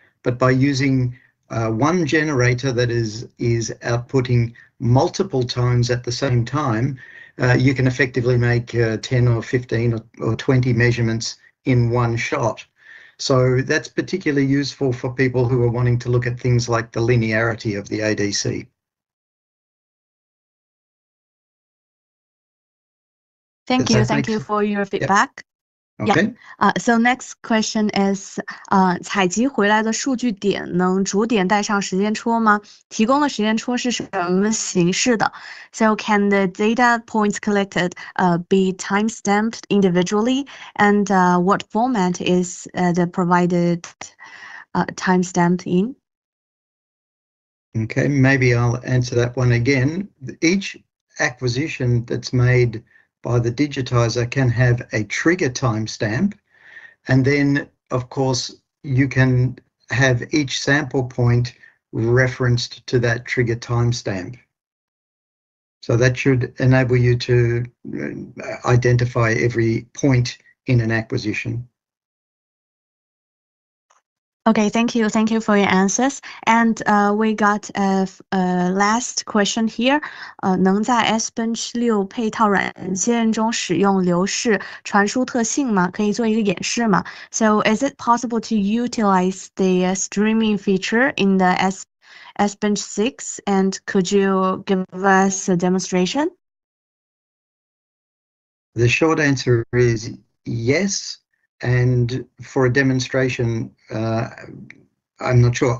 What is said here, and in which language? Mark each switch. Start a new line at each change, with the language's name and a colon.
English: But by using one generator that is outputting multiple tones at the same time, you can effectively make 10 or 15 or 20 measurements in one shot. So that's particularly useful for people who are wanting to look at things like the linearity of the ADC. Thank you for your feedback. Yep. Okay. So next question is,
Chinese: 采集回来的数据点能逐点带上时间戳吗？提供的时间戳是什么形式的？
English: So can the data points collected be time-stamped individually? And what format is the provided time-stamped in? Okay, maybe I'll answer that one again. Each acquisition that's made by the digitizer can have a trigger timestamp, and then of course you can have each sample point referenced to that trigger timestamp. So that should enable you to identify every point in an acquisition. Okay, thank you for your answers. And we got a last question here.
Chinese: 能在 S-Bench 6配套软件中使用流式传输特性吗？可以做一个演示吗？
English: So is it possible to utilize the streaming feature in the S-Bench 6? And could you give us a demonstration? The short answer is yes. And for a demonstration, I'm not sure.